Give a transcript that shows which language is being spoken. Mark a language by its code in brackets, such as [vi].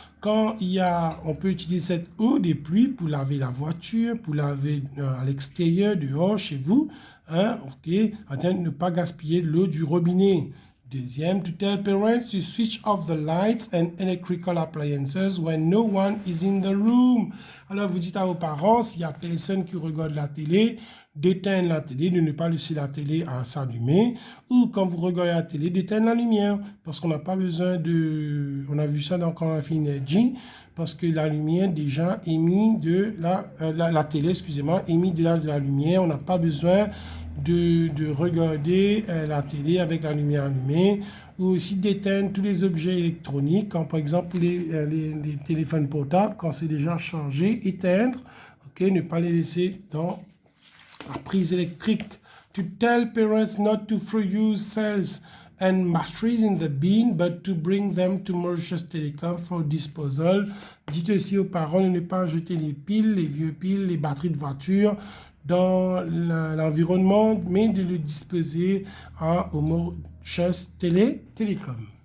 [fr] Quand on peut utiliser cette eau de pluie pour laver la voiture, pour laver à l'extérieur, dehors, chez vous. Hein, ok, afin de ne pas gaspiller l'eau du robinet. [en] Deuxième, to tell parents to switch off the lights and electrical appliances when no one is in the room. [fr] Alors, vous dites à vos parents, s'il n'y a personne qui regarde la télé, d'éteindre la télé, de ne pas laisser la télé à s'allumer, ou quand vous regardez la télé, d'éteindre la lumière, parce qu'on n'a pas besoin de... On a vu ça dans Quand on a fait Energy, parce que la lumière déjà émis de la télé, excusez-moi, émis de la lumière, on n'a pas besoin de regarder la télé avec la lumière allumée, ou aussi d'éteindre tous les objets électroniques, quand par exemple les téléphones portables, quand c'est déjà chargé, éteindre, ok, ne pas les laisser dans la prise électrique. [en] To tell parents not to throw used cells and batteries in the bin, but to bring them to Mauritius Telecom for disposal. [fr] Dites aussi aux parents de ne pas jeter les piles, les vieux piles, les batteries de voiture dans l'environnement, mais de le disposer au Mauritius Telecom.